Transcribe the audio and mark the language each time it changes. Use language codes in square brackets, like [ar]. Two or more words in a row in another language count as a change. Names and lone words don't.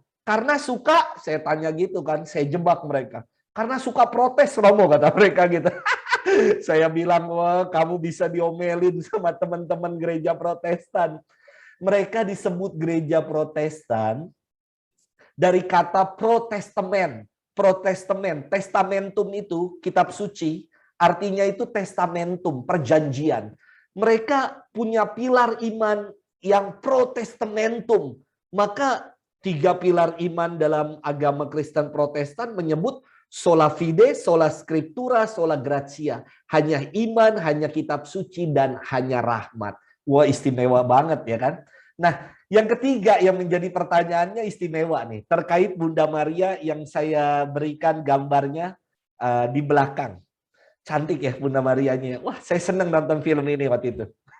[id] Karena suka, saya tanya gitu kan, saya jebak mereka. Karena suka protes, Romo, kata mereka gitu. Saya bilang, wah, kamu bisa diomelin sama teman-teman gereja Protestan. Mereka disebut gereja Protestan dari kata protestamen. Protestamen, testamentum itu kitab suci, artinya itu testamentum, perjanjian. Mereka punya pilar iman yang protestamentum. Maka 3 pilar iman dalam agama Kristen Protestan menyebut [la] sola fide, sola scriptura, sola gratia. [id] Hanya iman, hanya kitab suci, dan hanya rahmat. Wah, istimewa banget ya kan? Nah, yang ketiga yang menjadi pertanyaannya istimewa nih, terkait Bunda Maria yang saya berikan gambarnya di belakang. Cantik ya Bunda Marianya. Wah, saya senang nonton film ini waktu itu.